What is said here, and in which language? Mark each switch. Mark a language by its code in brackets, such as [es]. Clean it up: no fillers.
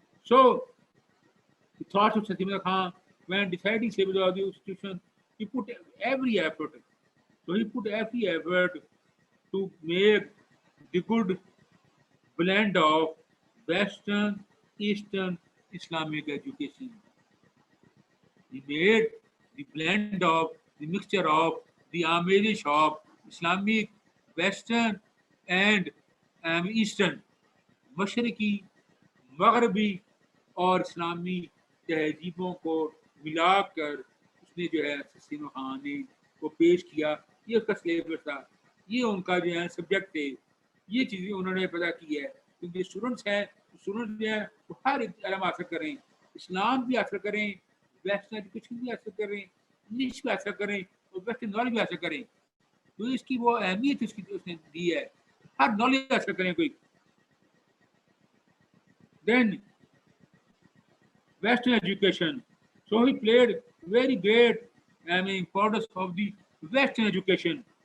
[en] So the thoughts of Sayyid Khan when deciding syllabus of the institution, he put every effort. So he put every effort to make the good blend of Western, Eastern Islamic education. He made the blend of the mixture of the amazing of Islamic, Western and Eastern, [ur] مشرقی, مغربی اور اسلامی تہذیبوں کو ملا کر اس نے جو ہے سسین خان نے وہ پیش کیا. یہ اس کا سلیبس تھا, یہ ان کا جو ہے سبجیکٹ تھے, یہ چیزیں انہوں نے پیدا کی ہے. کیونکہ اسٹوڈنٹس ہیں, اسٹوڈنٹ جو ہے وہ ہر ایک علم حاصل کریں, اسلام بھی حاصل کریں, ویسٹرن ایجوکیشن بھی حاصل کریں, انگلش بھی حاصل کریں اور ویسٹرن نالج بھی حاصل کریں. تو اس کی وہ اہمیت اس نے دی ہے, ہر نالج حاصل کریں کوئی. [en] دین Western education. So he played very great, importance of the Western education.